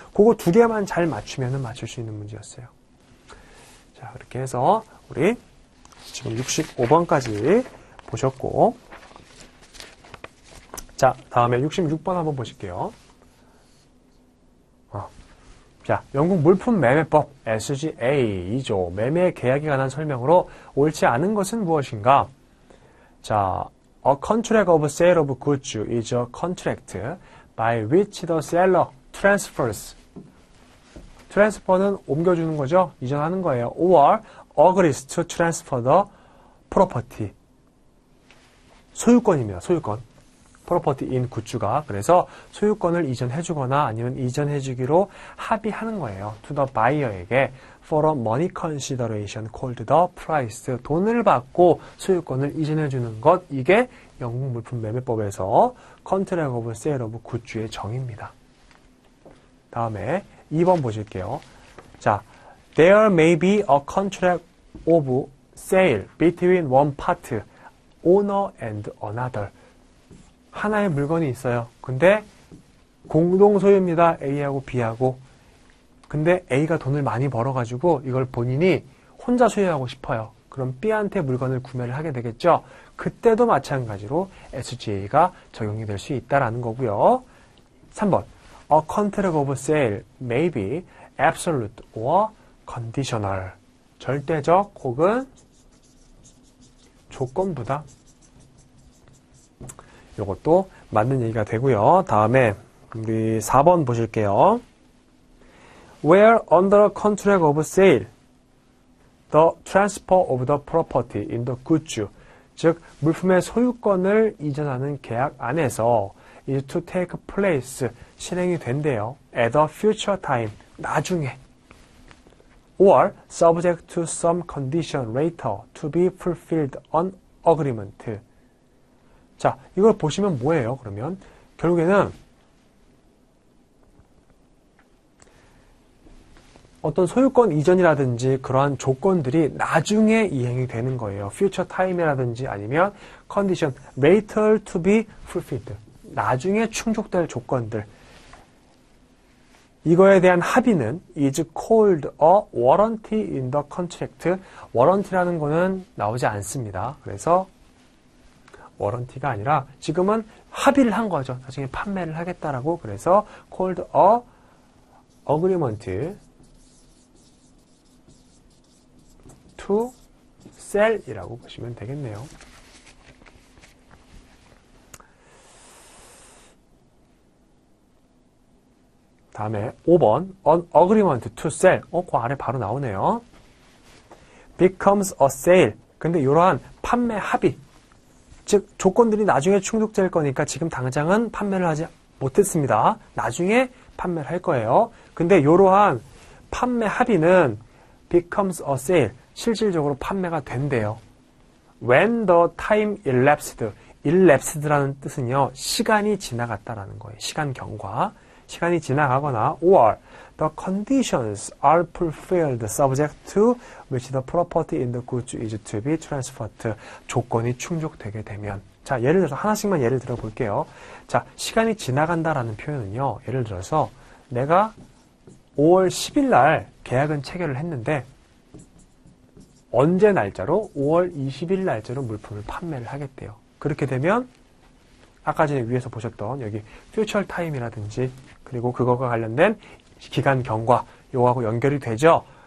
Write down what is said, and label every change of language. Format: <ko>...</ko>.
<ko>그거 두 개만 잘 맞추면 맞출 수 있는 문제였어요. 자, 그렇게 해서 우리 지금 65번까지 보셨고, 자, 다음에 66번 한번 보실게요. 자, 영국 물품 매매법 SGA 2조 매매 계약에 관한 설명으로 옳지 않은 것은 무엇인가?</ko> <en>자, A contract of sale of goods is a contract by which the seller transfers.</en> <ko>transfer는 옮겨주는 거죠. 이전하는 거예요.</ko> <en>or agrees to transfer the property.</en> <ko>소유권입니다. 소유권.</ko> <en>property in 굿즈가.</en> <ko>그래서 소유권을 이전해주거나 아니면 이전해주기로 합의하는 거예요.</ko> <en>to the buyer에게 for a money consideration called the price.</en> <ko>돈을 받고 소유권을 이전해주는 것. 이게 영국 물품 매매법에서</ko> <en>contract of sale of</en> <ko>굿즈의 정의입니다. 다음에 2번 보실게요.</ko> <en>자, there may be a contract of sale between one part, owner and another.</en> <ko>하나의 물건이 있어요. 근데 공동 소유입니다. A하고 B하고. 근데 A가 돈을 많이 벌어가지고 이걸 본인이 혼자 소유하고 싶어요. 그럼 B한테 물건을 구매를 하게 되겠죠. 그때도 마찬가지로 SGA가 적용이 될 수 있다라는 거고요. 3번.</ko> <en>A contract of sale may be absolute or conditional.</en> <ko>절대적 혹은 조건부다. 이것도 맞는 얘기가 되고요. 다음에 우리 4번 보실게요.</ko> <en>Where under a contract of sale, the transfer of the property in the goods,</en> <ko>즉 물품의 소유권을 이전하는 계약 안에서</ko> <en>is to take place,</en> <ko>실행이 된대요.</ko> <en>At a future time,</en> <ko>나중에.</ko> <en>Or subject to some condition later to be fulfilled on agreement.</en> <ko>자, 이걸 보시면 뭐예요? 그러면 결국에는 어떤 소유권 이전이라든지 그러한 조건들이 나중에 이행이 되는 거예요.</ko> <en>future time이라든지</en> <ko>아니면</ko> <en>condition later to be fulfilled.</en> <ko>나중에 충족될 조건들. 이거에 대한 합의는</ko> <en>is called a warranty in the contract.</en> <ko>warranty라는 거는 나오지 않습니다. 그래서 워런티가 아니라 지금은 합의를 한 거죠. 나중에 판매를 하겠다라고. 그래서</ko> <en>called a agreement to sell</en> <ko>이라고 보시면 되겠네요. 다음에 5번</ko> <en>an agreement to sell.</en> <ko>그 아래 바로 나오네요.</ko> <en>becomes a sale.</en> <ko>근데 이러한 판매 합의, 즉 조건들이 나중에 충족될 거니까 지금 당장은 판매를 하지 못했습니다. 나중에 판매를 할 거예요. 근데 이러한 판매 합의는</ko> <en>becomes a sale.</en> <ko>실질적으로 판매가 된대요.</ko> <en>When the time elapsed.</en> <ko>elapsed라는 뜻은요, 시간이 지나갔다라는 거예요. 시간 경과. 시간이 지나가거나</ko> <en>or the conditions are fulfilled subject to which the property in the goods is to be transferred.</en> <ko>조건이 충족되게 되면. 자, 예를 들어서 하나씩만 예를 들어 볼게요. 자, 시간이 지나간다라는 표현은요, 예를 들어서 내가 5월 10일 날 계약은 체결을 했는데 언제 날짜로? 5월 20일 날짜로 물품을 판매를 하겠대요. 그렇게 되면 아까 전에 위에서 보셨던 여기</ko> <en>future time</en> <ko>이라든지 그리고 그거가 관련된 기간 경과 요거하고 연결이 되죠.</ko>